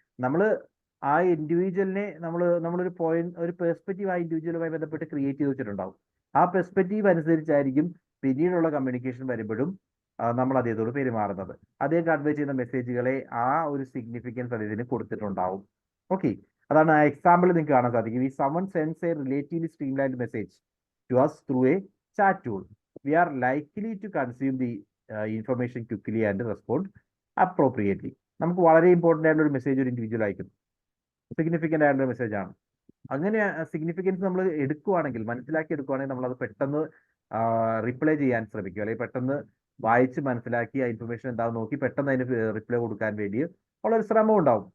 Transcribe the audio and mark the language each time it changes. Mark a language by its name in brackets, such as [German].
[Malayalam] നമ്മൾ ആ ഇൻഡിവിജ്വലിനെ നമ്മളൊരു പോയിന്റ്, ഒരു പെർസ്പെക്റ്റീവ് ആ ഇൻഡിവിജ്വലുമായി ബന്ധപ്പെട്ട് ക്രിയേറ്റ് ചെയ്ത് വെച്ചിട്ടുണ്ടാവും. ആ പെർസ്പെക്റ്റീവ് അനുസരിച്ചായിരിക്കും പിന്നീടുള്ള കമ്മ്യൂണിക്കേഷൻ വരുമ്പോഴും നമ്മൾ അദ്ദേഹത്തോട് പെരുമാറുന്നത്. അദ്ദേഹം കൺവേ ചെയ്യുന്ന മെസ്സേജുകളെ ആ ഒരു സിഗ്നിഫിക്കൻസ് അദ്ദേഹത്തിന് കൊടുത്തിട്ടുണ്ടാവും. ഓക്കെ, അതാണ് ആ എക്സാമ്പിൾ നിങ്ങൾക്ക് കാണാൻ സാധിക്കും. [English] ഈ someone sends a relatively streamlined message to us through a chat tool, we are likely to consume the information quickly and respond appropriately. [Malayalam] നമുക്ക് വളരെ ഇമ്പോർട്ടൻ്റ് ആയിട്ടുള്ള ഒരു മെസ്സേജ് ഒരു ഇൻഡിവിജ്വൽ അയക്കുന്നു, സിഗ്നിഫിക്കൻ്റ് ആയിട്ടുള്ള മെസ്സേജ് ആണ്. അങ്ങനെ സിഗ്നിഫിക്കൻസ് നമ്മൾ എടുക്കുവാണെങ്കിൽ, മനസ്സിലാക്കി എടുക്കുവാണെങ്കിൽ, നമ്മൾ അത് പെട്ടെന്ന് റിപ്ലൈ ചെയ്യാൻ ശ്രമിക്കും, അല്ലെങ്കിൽ പെട്ടെന്ന് വായിച്ച് മനസ്സിലാക്കി ആ ഇൻഫർമേഷൻ എന്താണെന്ന് നോക്കി പെട്ടെന്ന് അതിന് റിപ്ലൈ കൊടുക്കാൻ വേണ്ടി ഉള്ളൊരു ശ്രമം ഉണ്ടാവും.